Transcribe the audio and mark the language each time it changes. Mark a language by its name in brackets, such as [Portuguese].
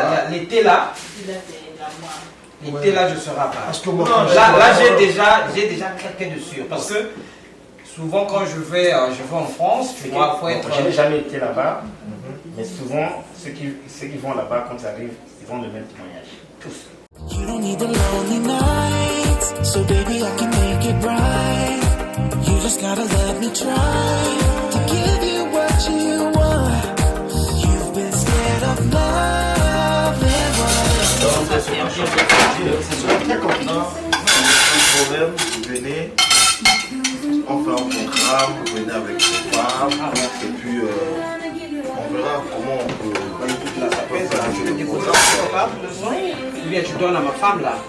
[French] L'été là, je serai à Paris. Parce que moi, Là, j'ai déjà craqué dessus. Parce que souvent, quand je vais en France, tu vois, faut être. Je n'ai jamais été là-bas, mais souvent, ceux qui vont là-bas, quand ils arrivent, ils vont le même témoignage. Tous. [English] You don't need the lonely nights, so baby I can make it bright. You just gotta let me try to give you what you want. You've been scared of love and what? [French] Je suis très content. Pas de problème, vous venez. On fait un programme, vous venez avec vos femmes. Et puis, on verra comment on peut. Je vais déposer quelque part. Ou bien je donne à ma femme là.